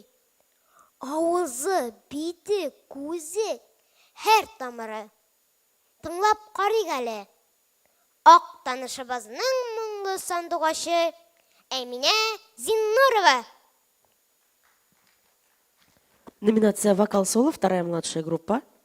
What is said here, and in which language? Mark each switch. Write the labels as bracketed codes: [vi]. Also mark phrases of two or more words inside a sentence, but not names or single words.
[tt] Авызы, бите, күзе, һәр тамыры. Тыңлап карыйк әле. Ак танышыбызның моңлы сандугачы Әминә Зиннурова. [ru] Номинация «Вокал-соло», вторая младшая группа.